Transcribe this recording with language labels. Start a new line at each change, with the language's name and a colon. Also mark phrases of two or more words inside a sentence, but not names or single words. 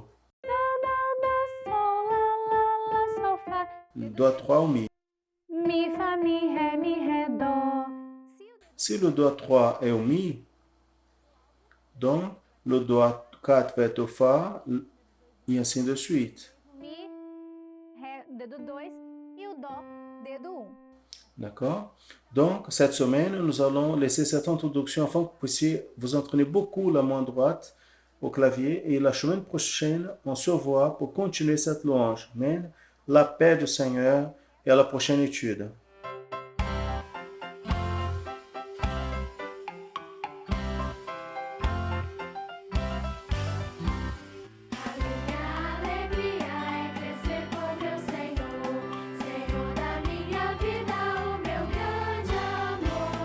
Portuguese: Sol, sol, fá.
French: Le doigt 3 au Mi.
Portuguese: Mi, fá, mi, ré, do.
French: Si le doigt 3 est au Mi, donc le doigt 4 va être au Fa et ainsi de suite.
Portuguese: Mi, ré, dedo 2 e o dó, dedo 1.
French: D'accord? Donc, cette semaine, nous allons laisser cette introduction afin que vous puissiez vous entraîner beaucoup la main droite au clavier. Et la semaine prochaine, on se voit pour continuer cette louange. Amen. La paix du Seigneur et à la prochaine étude.
Portuguese: A minha alegria é crescer com meu Senhor, Senhor da minha vida, o meu grande amor.